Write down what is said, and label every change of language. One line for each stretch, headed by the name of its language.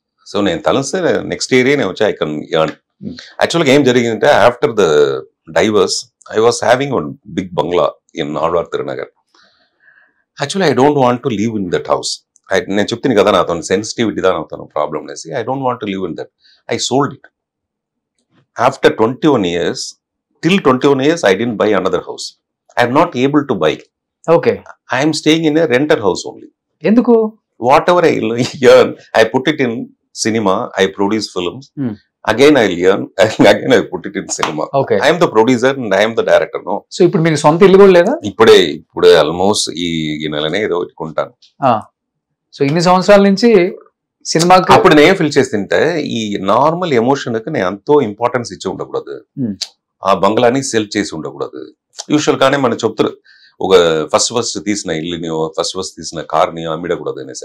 English: so
Telugu: నేను తలస్తే next year నేను వచ్చి
English: I can earn.
Telugu: యాక్చువల్గా ఏం జరిగిందంటే
English: After the divorce I was having one big bungalow in Alwar Thirunagar. Actually I don't want to live in that house.
Telugu: నేను చెప్తాను కదా నాతో సెన్సిటివిటీ దా అవుతాను ప్రాబ్లమ్ అనేసి.
English: I don't want to live in that. I sold it. After 21 years, till 21 years I didn't buy another house. I am not able to buy. Okay. I am staying in a rented house only.
Telugu: Enduku?
English: Whatever I earn, I put it in cinema. I produce films. Again I earn. Again I put it in cinema. Okay. I am the producer and I am the director. No.
Telugu: So ఇప్పుడు మీకు సొంత ఇల్లు కూడా లేదా? ఇప్పుడే almost ఈ నెలనే ఏదో పెట్టుకుంటాను. సో ఇన్ని సంవత్సరాల నుంచి సినిమాకి అప్పుడు నేను ఫీల్ చేస్తుంటే ఈ నార్మల్ ఎమోషన్ కి నేను ఎంతో ఇంపార్టెన్స్ ఇచ్చి ఉండకూడదు. ఆ బంగ్లాని సెల్ చేసి ఉండకూడదు. యూజువల్ గానే మనం చెప్తారు ఒక ఫస్ట్ తీసిన ఇల్లుని ఫస్ట్ తీసిన కార్ ని అమ్మిడకూడదు అనేసి.